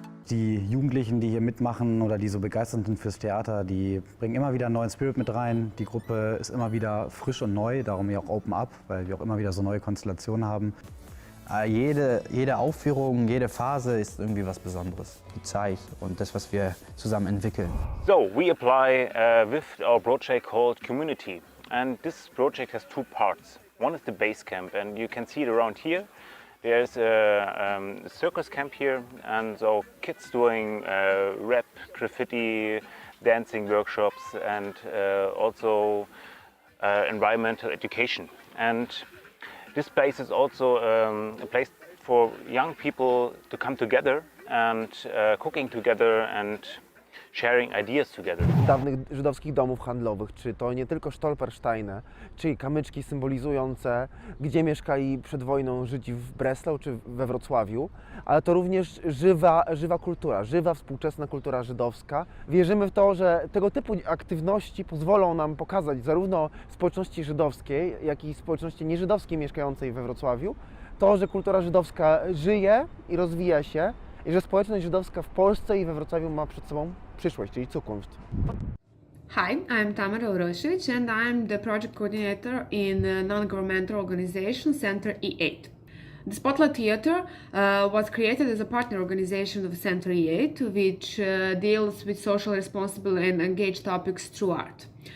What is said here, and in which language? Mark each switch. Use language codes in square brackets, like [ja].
[de] Die Jugendlichen, die hier mitmachen oder die so begeistert sind fürs Theater, die bringen immer wieder einen neuen Spirit mit rein. Die Gruppe ist immer wieder frisch und neu, darum ja auch Open Up, weil wir auch immer wieder so neue Konstellationen haben. Jede Aufführung, jede Phase ist irgendwie was Besonderes. Die Zeit und das, was wir zusammen entwickeln. [en] So, we apply with our project called KOMMUNITY. And this project has two parts. One is the base camp, and you can see it around here. There's a circus camp here, and so kids doing rap, graffiti, dancing workshops, and also environmental education. And this place is also a place for young people to come together and cooking together and sharing ideas together. [pl] Dawnych żydowskich domów handlowych, czy to nie tylko Stolpersteine, czyli kamyczki symbolizujące, gdzie mieszkali przed wojną Żydzi w Breslau czy we Wrocławiu, ale to również żywa kultura, żywa współczesna kultura żydowska. Wierzymy w to, że tego typu aktywności pozwolą nam pokazać zarówno społeczności żydowskiej, jak i społeczności nieżydowskiej mieszkającej we Wrocławiu, to, że kultura żydowska żyje i rozwija się, i że społeczność żydowska w Polsce i we Wrocławiu ma przed sobą przyszłość, czyli Zukunft. [en] Hi, I'm Tamara Urosic and I'm the project coordinator in the non-governmental organization Center E8. The Spotlight Theatre was created as a partner organization of Center E8, which deals with social, responsible and engaged topics through art.